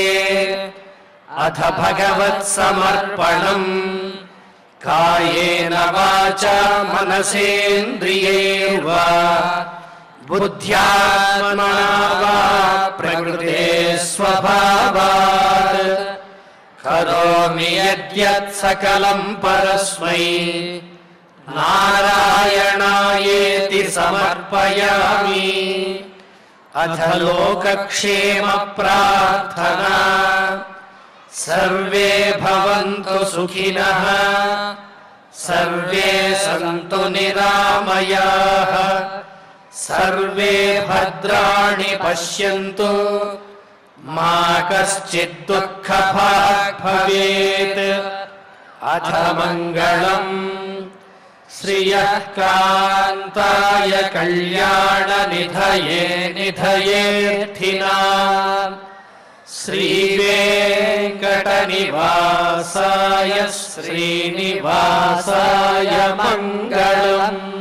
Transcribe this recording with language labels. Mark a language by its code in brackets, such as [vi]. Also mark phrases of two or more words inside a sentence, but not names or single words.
[sa] अथ भगवत्समर्पणं कायेन वाचा मनसेन्द्रियैर्वा बुद्ध्यात्मना वा प्रकृते स्वभावात् करोमि यद्यत् सकलं परस्मै नारायणायेति समर्पयामि. अथ लोकक्षेम प्रार्थना सर्वे भवन्तु सुखिनः सर्वे सन्तु निरामयाः सर्वे भद्राणि पश्यन्तु मा कश्चित् दुःखभाग् भवेत् अथ मङ्गलम् श्रियः कान्ताय कल्याणनिधये निधयेऽर्थिनाम् श्रीवेङ्कटनिवासाय श्रीनिवासाय मङ्गलम्।